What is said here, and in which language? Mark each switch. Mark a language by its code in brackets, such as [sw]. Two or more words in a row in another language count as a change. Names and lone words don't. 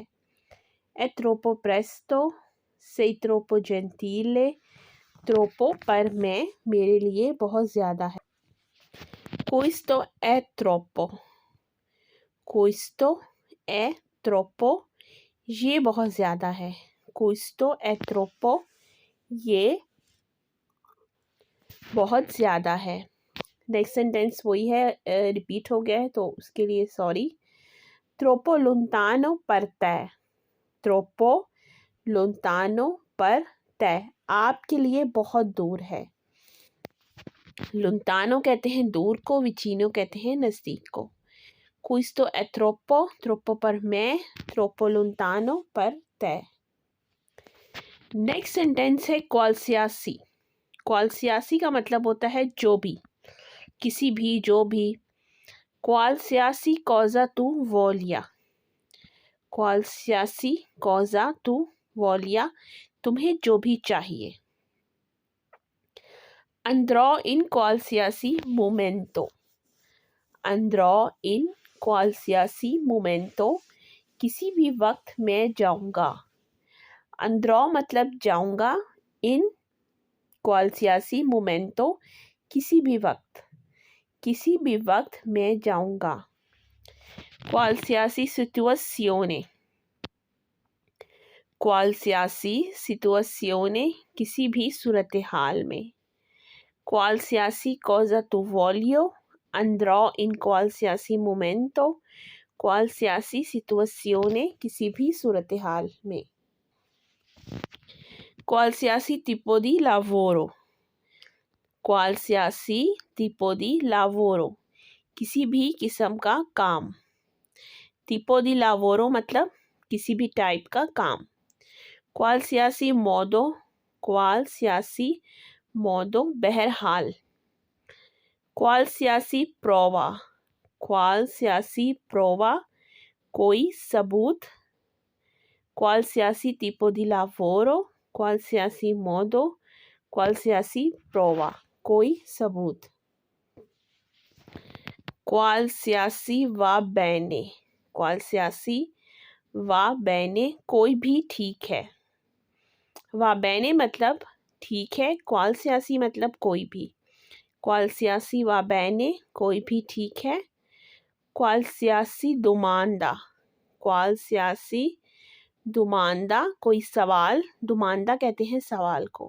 [it] è troppo presto, sei troppo gentile, troppo per me, [hi] मेरे लिए बहुत ज़्यादा है। [it] questo è troppo। questo è troppo, [hi] ये बहुत ज़्यादा है। [it] questo è troppo, [hi] ये बहुत ज़्यादा है। नेक्स्ट सेंटेंस वही है, रिपीट हो गया है तो उसके लिए सॉरी। [it] troppo lontano per te। troppo lontano per te, [hi] आपके लिए बहुत दूर है। lontano कहते हैं दूर को, vicino कहते हैं नज़दीक को। [it] questo è troppo, troppo per me, troppo lontano per te। [hi] नेक्स्ट सेंटेंस है qualsiasi। qualsiasi का मतलब होता है जो भी। किसी भी, जो भी। [it] qualsiasi cosa tu voglia, qualsiasi cosa tu voglia, [hi] तुम्हें जो भी चाहिए। [it] andrò in qualsiasi momento, andrò in qualsiasi momento, [hi] किसी भी वक्त मैं जाऊंगा। andrò मतलब जाऊंगा, [it] in qualsiasi momento [hi] किसी भी वक्त, किसी भी वक्त मैं जाऊंगा। [it] qualsiasi situazione, qualsiasi situazione [hi] किसी भी सूरत हाल में। [it] qualsiasi cosa tu voglio, andrò in qualsiasi momento, qualsiasi situazione [hi] किसी भी सूरत हाल में। [it] qualsiasi tipo di lavoro, qualsiasi tipo di lavoro [hi] किसी भी किस्म का काम। [it] tipo di lavoro [hi] मतलब किसी भी टाइप का काम। [it] qualsiasi modo, qualsiasi modo बहरहाल। qualsiasi prova, qualsiasi prova [hi] कोई सबूत। [it] qualsiasi tipo di lavoro, qualsiasi modo, qualsiasi prova [hi] कोई सबूत। [it] qualsiasi va bene, qualsiasi va bene [hi] कोई भी ठीक है। [it] va bene [hi] मतलब ठीक है, qualsiasi मतलब कोई भी। [it] qualsiasi va bene [hi] कोई भी ठीक है। [it] qualsiasi domanda, qualsiasi domanda [hi] कोई सवाल, domanda कहते हैं सवाल को।